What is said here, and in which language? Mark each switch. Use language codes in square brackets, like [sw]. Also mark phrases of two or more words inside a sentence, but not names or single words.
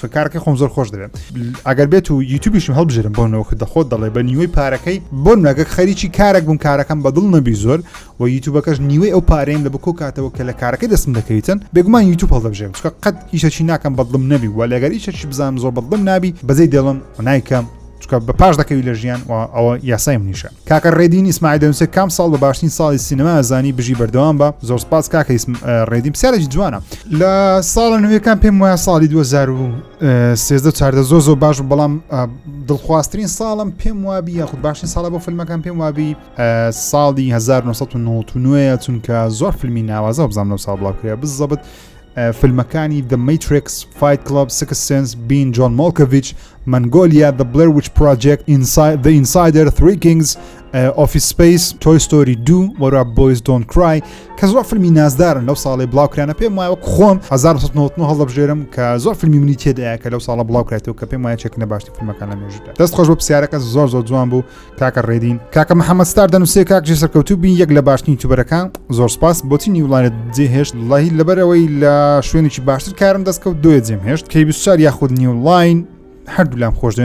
[ckb] کارەکەی خۆم زۆر خۆش دەوێت ئەگەر بێت و یوتیوبیشم هەڵبژێرم بۆنەوە دەخۆت دەڵێ بە نیوەی پارەکەی بۆ ناگە خەریکی کارێک بووم کارەکەم بەدڵ نەبی زۆر و یوتیوبەکەش نیوەی ئەو پارەیم لە بکۆ کاتەوە کە لە کارەکەی دەستم دەکەیتن بێگومان یوتیوب هەڵدەبژێرم چکە قەت ئیشەکی ناکەم بەدڵم نەبی و لەگەر ئیشەکی بزانم زۆر بەدڵم نابی بەزەی دێڵم و نایکەم بە پاش دەکەوی لە ژیان و ئەوە یاسای منیشە کاکە ڕێدین ئیسماعیل دەنووسێ کام ساڵ بە باشترین ساڵی سینەما ئەزانی بژی بەردەوام بە زۆر سپاس کاکە ڕێدیم پرسیارێکی جوانە لە ساڵە نوێیەکان پێم وایە ساڵی 2013 زۆر باش بەڵام دڵخوازترین ساڵم پێم وابی یاخود باشترین ساڵە بۆ فیلمەکان پێم وابی ساڵی 1999 چونکە زۆر فیلمی ناوازە بزانم لەو ساڵ بڵاوکرێ بزەبت فیلمەکانی The Matrix, Fight Club, Sixth Sense, Being John Malkovich, Mongolia, The Blair Witch Project, The Insider, Three Kings, Office Space, Toy Story 2, What Up Boys Don't Cry کە زۆر فیلمی نازدارن لەو ساڵی بڵاوکرانە پێم وایە وەک خۆم 1999 هەڵدەبژێرم کە زۆر فیلمی منی تێدایە کە لەو ساڵە بڵاوکرێتەوە کە پێم وایە چێکنە باشترین فیلمەکان لە مێژوودا دەست خۆش بۆ پرسیارەکە زۆر جوان بوو کاکە ڕێدین کاکە محەممەد ستار دەنووسێ کاکژی سەرکەوتوبی یەک لە باشترین یوتیوبەرەکان زۆر سپاس بۆچی نیوڵانت جێهێشت وڵاهی لەبەرەوەی لە شوێنێکی باشتر کارم دەستکەوت دوێ جێمهێشت کەی 24 یاخود نیولاین هەردوو لام خۆش دەوێت